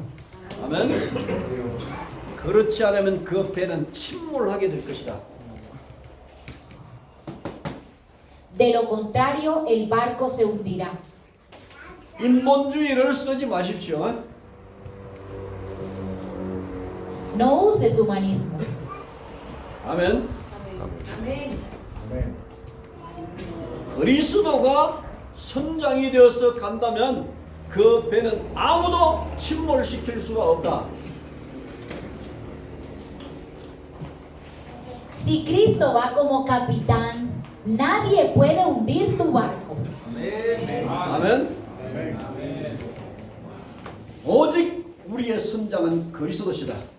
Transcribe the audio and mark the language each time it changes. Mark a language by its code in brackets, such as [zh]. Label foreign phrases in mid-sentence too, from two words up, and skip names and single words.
[ko] 아멘. 그렇지 않으면 그 배는 침몰하게 될 것이다. [es] De lo contrario, el barco se hundirá. [ko] 인본주의를 쓰지 마십시오. [es] No uses humanismo. [ko] 아멘. 그리스도가 선장이 되어서 간다면 그 배는 아무도 침몰시킬 수가 없다. [es] Si Cristo va como capitán, nadie puede hundir tu barco. [ko] 아멘. 오직 우리의 선장은 그리스도시다.